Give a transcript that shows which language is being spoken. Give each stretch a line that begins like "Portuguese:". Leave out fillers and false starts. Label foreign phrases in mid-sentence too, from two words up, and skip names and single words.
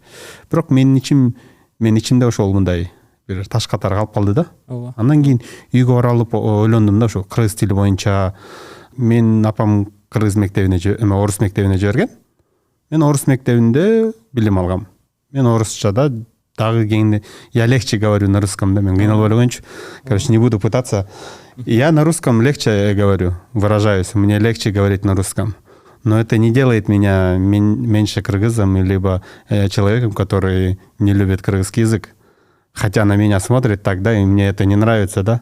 Kyrgyz: Бирок мен ичимде ошол мындай бир таш катары калып калды да. Андан кийин үйгө оралып ойлондум да, ошо кыргыз тили боюнча мен апам кыргыз мектебине, орус мектебине жиберген. Мен орус мектебинде билим алгам. Мен орусчада дагы кеңине
Russian: я легче говорю на русском,
Kyrgyz: да, мен кыйналып ойлогончу.
Russian: Короче, не буду пытаться. Я на русском легче говорю, выражаюсь, мне легче говорить на русском. Но это не делает меня меньше кыргызом, либо человеком, который не любит кыргызский язык. Хотя на меня смотрят так, да, и мне это не нравится, да.